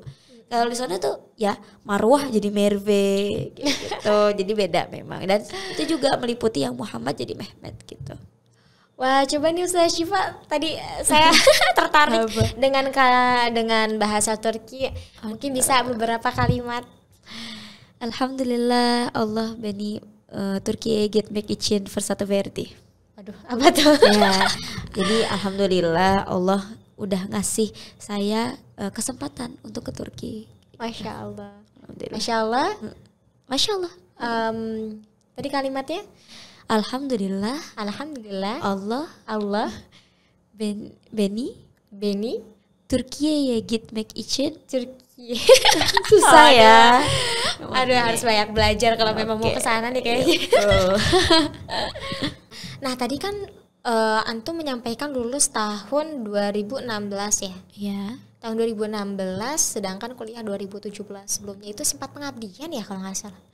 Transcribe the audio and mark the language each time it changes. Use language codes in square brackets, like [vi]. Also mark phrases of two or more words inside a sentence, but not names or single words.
[id] Kalau di sana tuh ya Marwah jadi Merve gitu, jadi beda memang. Dan itu juga meliputi yang Muhammad jadi Mehmet gitu. Wah coba nih Ustazah Syifa, tadi saya tertarik dengan bahasa Turki. Mungkin bisa beberapa kalimat. [tr] Alhamdulillah Allah beni Türkiye'ye gitmek için fırsatı verdi. [id] Aduh, apa tuh? Ya, jadi alhamdulillah Allah udah ngasih saya kesempatan untuk ke Turki. [ar] Masya Allah. Masya Allah. Masya Allah. [id] Tadi kalimatnya? Alhamdulillah. Alhamdulillah. Allah. Beni. [tr] Türkiye'ye gitmek için. [id] Turki. Susah ya. Aduh, harus banyak belajar kalau memang mau ke sana nih kayaknya. Nah tadi kan antum menyampaikan lulus tahun 2016 ya? Iya. Tahun 2016, sedangkan kuliah 2017. Sebelumnya itu sempat pengabdian ya kalau nggak salah?